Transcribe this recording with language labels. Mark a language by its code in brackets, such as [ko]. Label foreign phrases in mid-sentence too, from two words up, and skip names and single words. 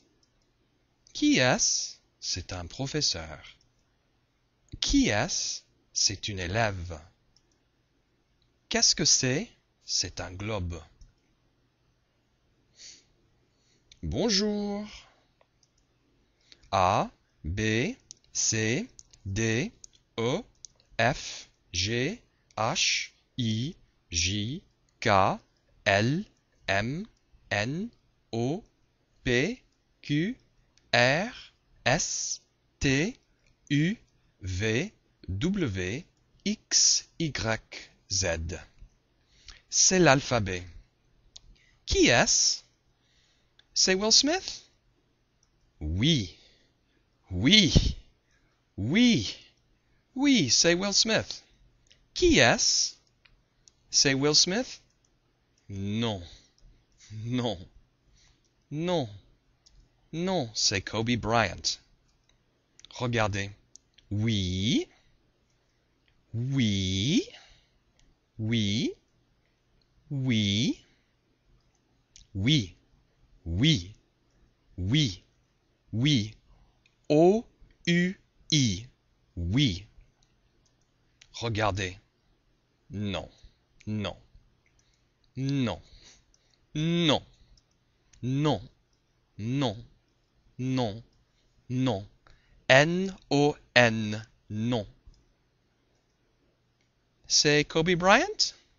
[fr] Qui est-ce? C'est un professeur. Qui est-ce? C'est une élève. Qu'est-ce que c'est? C'est un globe. Bonjour. A, B, C, D, E, F, G, H, I, J, K, L, M, N, O, P, Q, R, S, T, U, V, W, X, Y, Z. C'est l'alphabet. Qui est-ce? C'est Will Smith? Oui, oui, oui, oui, c'est Will Smith. Qui est-ce? C'est Will Smith? Non, non, non, non, c'est Kobe Bryant. Regardez. Oui, oui, oui, oui, oui, oui, oui, oui. O-U-I. Oui. Regardez. Non, non, non, non, non, non, non, non. N-O-N. Non. C'est Kobe Bryant?